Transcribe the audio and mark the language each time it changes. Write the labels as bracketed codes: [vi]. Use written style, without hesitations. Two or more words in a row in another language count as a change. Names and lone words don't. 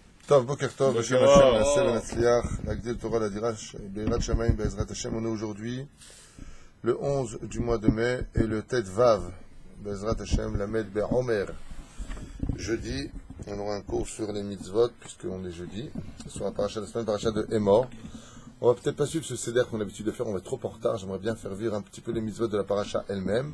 [he] טוב, בוקר טוב, בשם השם נעשה ונצליח, להגדיל תורה לדירש, ביראת שמיים, בעזרת השם. [fr] On est aujourd'hui le 11 du mois de mai et le [he] טית ואו, בעזרת השם, למד בעומר. [fr] Jeudi, on aura un cours sur les mitzvot, puisqu'on est jeudi, sur la paracha de la semaine, paracha de Emor. On va peut-être pas suivre ce seder qu'on a l'habitude de faire, on va être trop en retard, j'aimerais bien faire vivre un petit peu les mitzvot de la paracha elle-même.